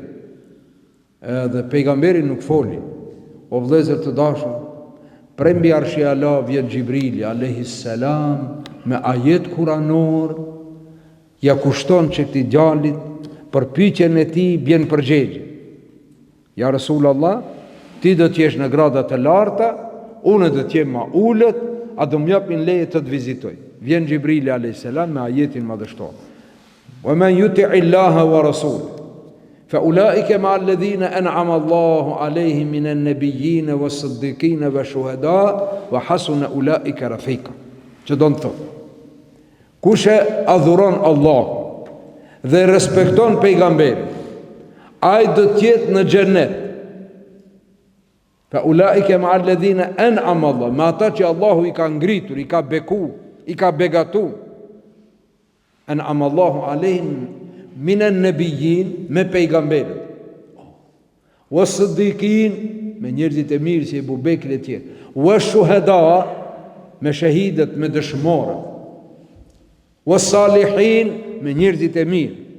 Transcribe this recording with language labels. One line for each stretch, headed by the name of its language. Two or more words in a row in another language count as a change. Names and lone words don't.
Albanian: Edhe pejgamberi nuk foli. O vëllezër të dashur, prej mbi arshi Allah vjen Gjibrili
Arabic: عليه السلام
Albanian: me ajet kuranor, ja kushton që këtij djalit për pyetjen e tij bjen përgjigje. Ja Rasulullah, ti do të jesh në grada të larta, unë do të jem më ulët, a do më japin leje të të vizitoj. Vjen Gjibrili
Arabic: عليه السلام
Albanian: me ajetin madhështor.
Arabic: ومن يطع الله ورسوله فأولئك مع الذين أنعم الله عليهم من النبيين والصديقين والشهداء وحسن أولئك رفيقا.
Albanian: Që do të thotë, kush e adhuron Allahun dhe respekton pejgamberin, ai do të jetë në xhenet
Arabic: فأولئك مع الذين أنعم الله,
Albanian: me ata që Allahu i ka ngritur, i ka beku, i ka begatu.
Arabic: أنعم الله عليهم من النبيين,
Albanian: me pejgamberët,
Arabic: والصديقين,
Albanian: me njerëzit e mirë si Ebu Bekri e tjerë,
Arabic: والشهداء,
Albanian: me shahidët, me dëshmorët,
Arabic: والصالحين,
Albanian: me njerëzit e mirë.